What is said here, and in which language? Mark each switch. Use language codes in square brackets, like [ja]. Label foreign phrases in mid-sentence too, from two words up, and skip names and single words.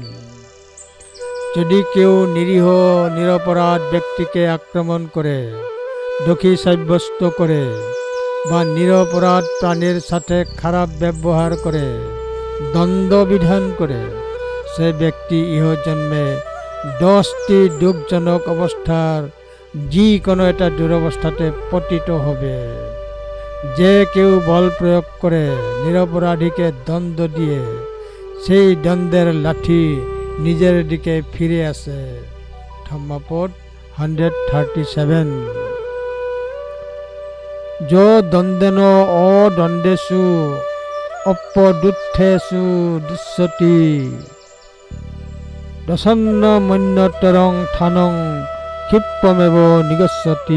[bn] যদি কেউ নিরীহ নিরপরাধ ব্যক্তিকে আক্রমণ করে, দোষী সাব্যস্ত করে বা নিরপরাধ প্রাণীর সাথে খারাপ ব্যবহার করে, দণ্ড বিধান করে, সে ব্যক্তি ইহজন্মে 10টি দুঃখজনক অবস্থার যে কোনো একটা দুরবস্থাতে পতিত হবে। যে কেউ বল প্রয়োগ করে নিরপরাধীকে দণ্ড দিয়ে, সেই দণ্ডের লাঠি নিজের দিকে ফিরে আসে। ধম্মপদ 137। [pi] যো দণ্ডেন অদণ্ডেষু অপদুত্থেষু দুষ্যতি দশন্ন মন্যতরং থানং ক্ষিপ্রমেব নিগচ্ছতি।